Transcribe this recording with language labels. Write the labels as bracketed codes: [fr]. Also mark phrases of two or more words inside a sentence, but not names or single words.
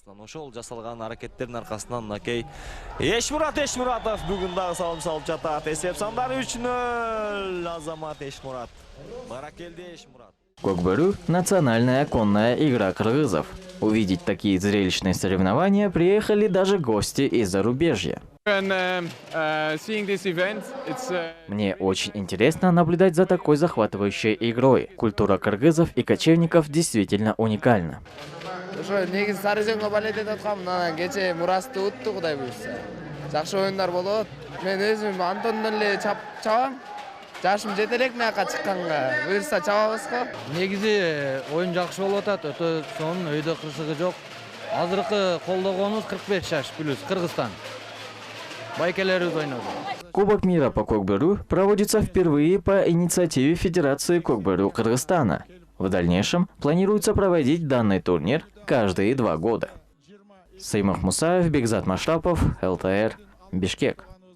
[ru] Кокберу – национальная конная игра кыргызов. Увидеть такие зрелищные соревнования приехали даже гости из зарубежья. Мне очень интересно наблюдать за такой захватывающей игрой. Культура кыргызов и кочевников действительно уникальна. [ky] Жашым жетелек маяка чыкканга буюрса чабабызго. Негизи оюн жакшы болуп атат, өтө сонун, өйдө кырсыгы жок. Азыркы колдогонубуз 45 жаш плюс Кыргызстан. Байкелерибиз ойноду. [ru] Кубок мира по кокберу проводится впервые по инициативе Федерации кокберу Кыргызстана. В дальнейшем планируется проводить данный турнир каждые 2 года. Саймах Мусаев, Бекзат Машрапов, ЛТР, Бишкек.